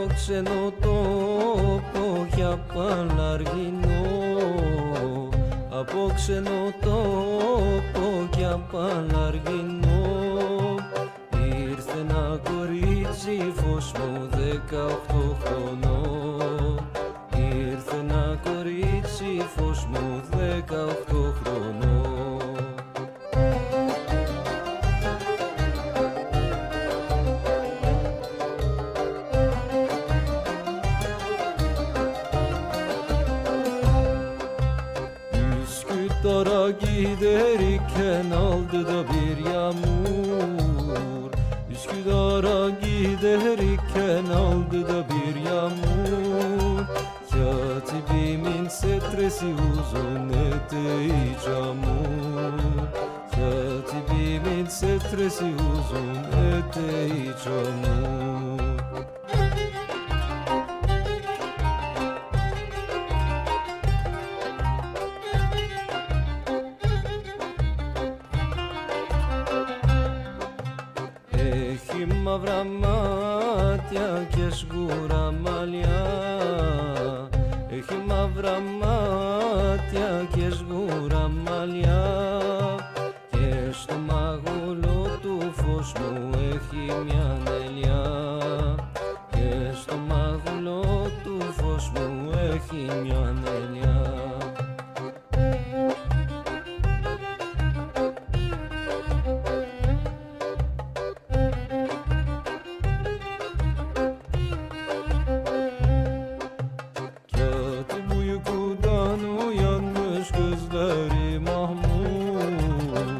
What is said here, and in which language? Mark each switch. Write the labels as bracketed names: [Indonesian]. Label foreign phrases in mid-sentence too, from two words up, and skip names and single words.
[Greek] ξένο τόπο για παλαργινό, από ξένο τόπο για παλαργινό. Ήρθε ένα κορίτσι φως μου 18 χρονών. Ήρθε ένα κορίτσι φως μου 18 χρονών. [Turkish] Üsküdar'a giderken aldı da bir yağmur. Üsküdar'a giderken aldı da bir yağmur. Katibimin setresi uzun eteği camur. Katibimin setresi uzun eteği camur. [Greek] Έχει μαύρα μάτια και σγούρα μαλλιά. Έχει μαύρα μάτια και σγούρα μαλλιά. Και στο μάγουλο του φως μου έχει μια νελιά. Και στο μάγουλο του φως μου έχει μια νελιά. [Turkish] Katip uykudan uyanmış gözleri mahmur.